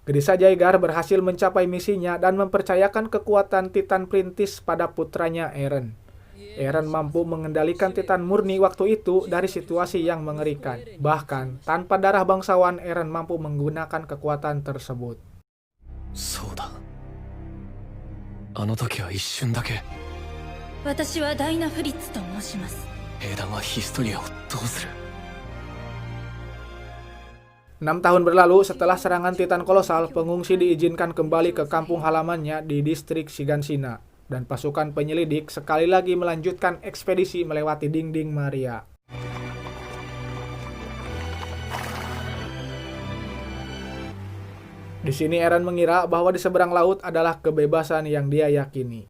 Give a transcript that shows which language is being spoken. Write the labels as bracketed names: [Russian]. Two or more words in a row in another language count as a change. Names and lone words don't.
[Indonesian] Gresa Jaeger berhasil mencapai misinya dan mempercayakan kekuatan Titan Perintis pada putranya Eren. Eren mampu mengendalikan Titan murni waktu itu dari situasi yang mengerikan. Bahkan, tanpa darah bangsawan, Eren mampu menggunakan kekuatan tersebut. [Japanese] そうだ。あの時は一瞬だけ。私はダイナ・フリッツと申します。兵団はヒストリアをどうする？ [Indonesian] 6 tahun berlalu setelah serangan Titan kolosal, pengungsi diizinkan kembali ke kampung halamannya di distrik Shiganshina. Dan pasukan penyelidik sekali lagi melanjutkan ekspedisi melewati dinding Maria. Di sini Eren mengira bahwa di seberang laut adalah kebebasan yang dia yakini.